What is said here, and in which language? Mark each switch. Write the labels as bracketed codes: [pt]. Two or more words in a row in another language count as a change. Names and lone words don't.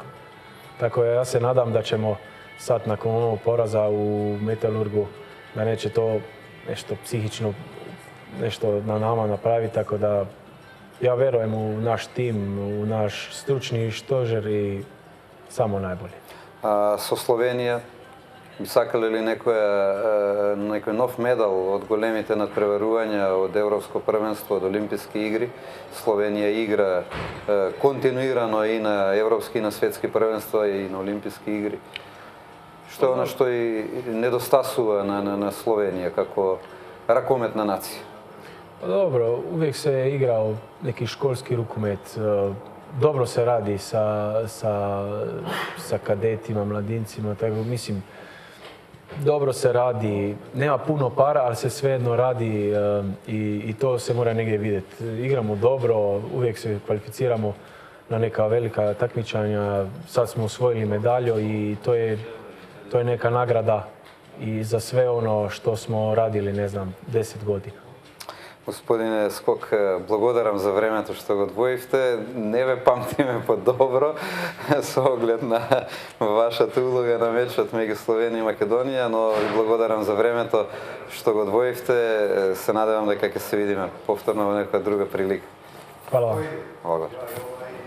[sr] Tako ja se nadam da ćemo sad nakon ovog poraza u Metalurgu, da neće to nešto psihično, nešto na nama napraviti, tako da ja verujem u naš tim, u naš stručni stožer i samo najbolje. [mk] Со Словенија, би сакале ли некој нов медал од големите надпреварувања од Европско првенство, од Олимписки игри? Словенија игра континуирано и на европски и на светски првенства и на Олимписки игри. Што е она што и недостасува на Словенија како ракометна нација? [hr] Dobro, uvijek se igrao neki školski rukomet. Dobro se radi sa kadetima, mladincima, tako mislim, dobro se radi. Nema puno para, ali se svejedno radi i to se mora negdje vidjeti. Igramo dobro, uvijek se kvalificiramo na neka velika takmičanja. Sad smo osvojili medalju i to je neka nagrada i za sve ono što smo radili, ne znam, 10 godina. [mk] Господине Скок, благодарам за времето што го одвоивте. Не ве памтиме подобро со оглед на вашата улога на мечот меѓу Словенија и Македонија, но ви благодарам за времето што го одвоивте. Се надевам дека ќе се видиме повторно во некоја друга прилика. [hr] Hvala vam. [mk] Благодарам.